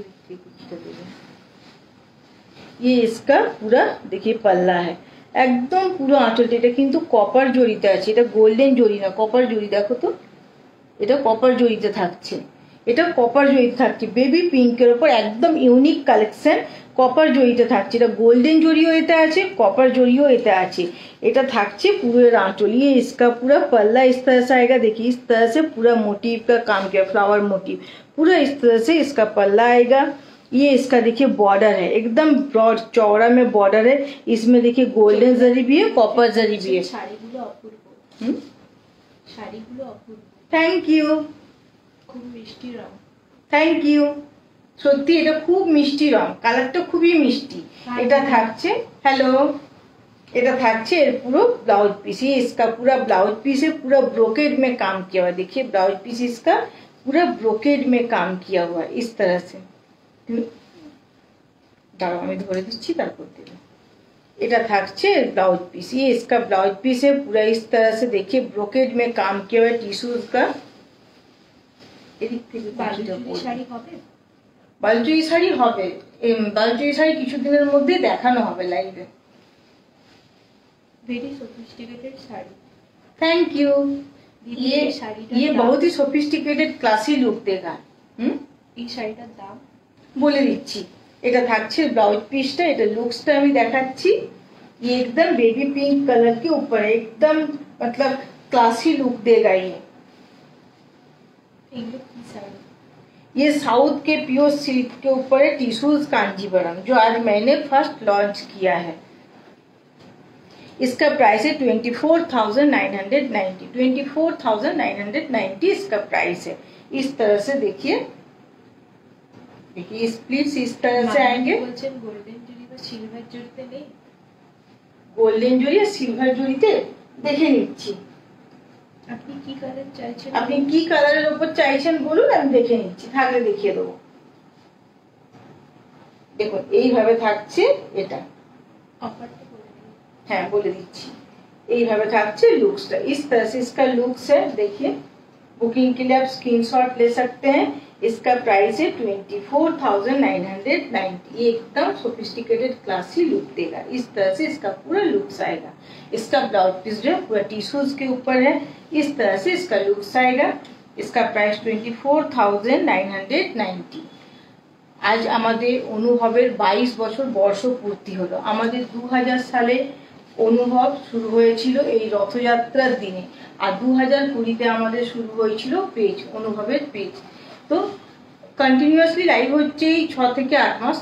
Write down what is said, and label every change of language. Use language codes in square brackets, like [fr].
[hi] ये इसका पूरा देखिए पल्ला है, [bn] একদম পুরো আঁচলটা। এটা কিন্তু কপার জড়িতে আছে, এটা গোল্ডেন জড়ি না, কপার জড়ি। দেখো তো এটা কপার জড়িতে থাকছে, এটা কপার জড়িতে থাকছে বেবি পিঙ্কের উপর, একদম ইউনিক কালেকশন। কপার জড়িতে থাকছে, এটা গোল্ডেন জড়িও এতে আছে, কপার জড়িও এতে আছে। এটা থাকছে পুরো এর आंचल। [hi] ये इसका पूरा पल्ला इस तरह से आएगा, देखिए इस तरह से पूरा मोटिव का काम किया, फ्लावर मोटिव पूरा इस तरह से इसका पल्ला आएगा। ये इसका देखिए बॉर्डर है, एकदम ब्रॉड चौड़ा में बॉर्डर है। इसमें देखिए गोल्डन जरी भी है, कॉपर जरी भी है। [bn] শাড়িগুলো অপূর্ব, শাড়িগুলো অপূর্ব। [en] thank you, [bn] খুব মিষ্টি রং। [en] Thank you. [bn] সত্যি এটা খুব মিষ্টি রং, কালারটা খুবই মিষ্টি। এটা থাকছে হ্যালো, এটা থাকছে এর পুরো ब्लाउज पीस। [hi] ये इसका पूरा ब्लाउज पीस है, पूरा ब्रोकेड में काम किया हुआ है। देखिए ब्लाउज पीस इसका पूरा ब्रोकेड में काम किया हुआ है इस तरह से। [bn] দাঁড়াও আমি ধরে দিচ্ছি তারপর দেব। এটা থাকছে [hi] ब्लाउज पीस। ये इसका ब्लाउज पीस है, पूरा इस तरह से देखिए ब्रोकेड में काम किया हुआ है टिश्यूज का। [bn] এদিক থেকে শাড়ি হবে, বালুচরি শাড়ি হবে, বালুচরি শাড়ি কিছুদিনের মধ্যে দেখানো হবে লাইভে। [en] Very sophisticated sari. Thank you. [hi] ये बहुत ही सोफिस्टिकेटेड क्लासी लुक देगा। [bn] এই শাড়িটার দাম বলে দিচ্ছি। এটা থাকছে ব্লাউজ পিসটা, এটা লুকসটা আমি দেখাচ্ছি। [hi] ये एकदम बेबी पिंक कलर के ऊपर है, एकदम मतलब क्लासी लुक देगा ये। ये साउथ के प्योर सिल्क के ऊपर है टिश्यूज कांजीवरम, जो आज मैंने फर्स्ट लॉन्च किया है। इसका प्राइस है 24,990। 24,990 इसका प्राइस है। इस तरह से देखिए, देखिए स्प्लिट्स इस तरह से आएंगे। [bn] गोल्डन जरी বা সিলভার জরিতে নেই, গোল্ডেন জরি আর সিলভার জরিতে দেখে নিচ্ছি। আপনি কি কালার চাইছেন? আপনি কি কালারের উপর চাইছেন বলুন, আমি দেখে নিচ্ছি, থাকলে দেখিয়ে দেবো। দেখুন এইভাবে থাকছে এটা। [hi] ऑफर तो बोल रही [bn] হ্যাঁ বলে দিচ্ছি, এইভাবে থাকছে लुक्सটা। [hi] इस तरह से इसका लुक्स है, देखिए। बुकिंग के लिए आप स्क्रीनशॉट ले सकते हैं। इसका प्राइस है 24,990। ये एकदम सोफिस्टिकेटेड क्लासी लुक देगा। इस तरह से इसका पूरा लुक्स आएगा। इसका ब्लाउज पीस जो है पूरा टिश्यूज के ऊपर है। इस तरह से इसका लुक्स आएगा। इसका प्राइस 24,990। [bn] আজ আমাদের অনুভবের 22 বছর বর্ষপূর্তি হলো। আমাদের 2000 সালে অনুভব শুরু হয়েছিল এই রথযাত্রার দিনে, আর 2020-তে আমাদের শুরু হয়েছিল পেজ, অনুভবের পেজ। তো কন্টিনিউয়াসলি লাইভ হচ্ছে এই 6 থেকে 8 মাস।